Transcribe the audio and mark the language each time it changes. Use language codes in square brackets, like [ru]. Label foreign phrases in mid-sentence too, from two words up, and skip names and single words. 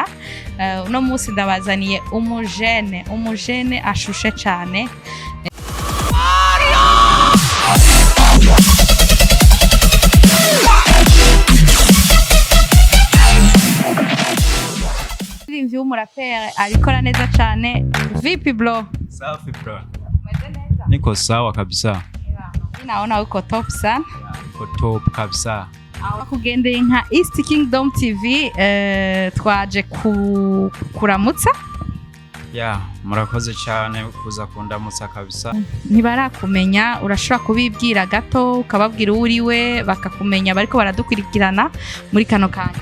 [rn] Uno munsi ndabazaniye umujene ashushe cyane. Umuririmbyi w'umuraperi arikora neza cyane. [sw] Vipi bro? Safi bro. Niko sawa kabisa. Naona uko top sana. Uko top kabisa. [rn] Kugendeye nka East Kingdom TV, twaje kuramutsa. Murakoze cyane kuza kundamutsa kabisa. Ntibarakumenya, urashobora kubibwira gato ukababwira uriwe bakakumenya bariko baradukurikirana muri kano kanya.